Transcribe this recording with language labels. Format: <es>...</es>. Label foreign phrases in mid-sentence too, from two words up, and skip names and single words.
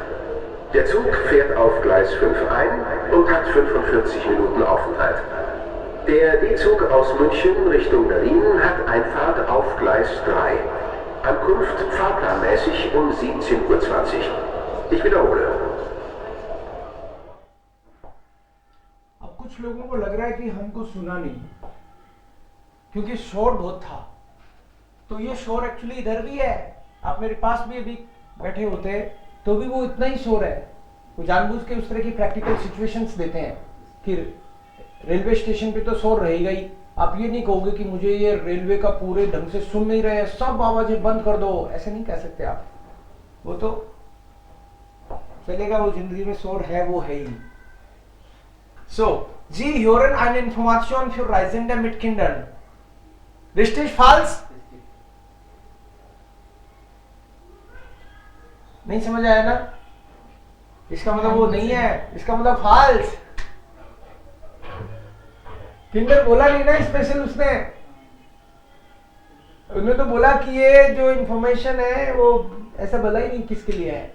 <de>Der Zug fährt auf Gleis 5 ein und hat 45 Minuten Aufenthalt. Der D-Zug aus München Richtung Berlin hat Einfahrt auf Gleis 3. Ankunft fahrplanmäßig um 17:20 Uhr. Ich wiederhole.</de> <hi>अब कुछ लोगों को लग रहा है कि हमको सुना नहीं क्योंकि शोर बहुत था, तो ये शोर एक्चुअली इधर भी है। आप मेरे पास भी अभी बैठे होते तो भी वो इतना ही शोर है। वो जानबूझ के उस तरह की</hi> <en>practical situations</en> <hi>देते हैं कि रेलवे स्टेशन पे तो शोर रहेगा ही। आप ये नहीं कहोगे कि मुझे ये रेलवे का पूरे ढंग से सुन नहीं रहे, सब आवाजें बंद कर दो, ऐसे नहीं कह सकते आप। वो तो चलेगा, वो जिंदगी में शोर है वो है ही।</hi> <de>So, Sie hören eine Information für Reisende mit Kindern. Richtig, falsch?</de> <hi>नहीं समझ आया ना? इसका मतलब वो नहीं है, इसका मतलब फाल्स। किंडर बोला नहीं ना स्पेशल उसने तो बोला कि ये जो इंफॉर्मेशन है वो ऐसा बोला ही नहीं किसके लिए है।</hi>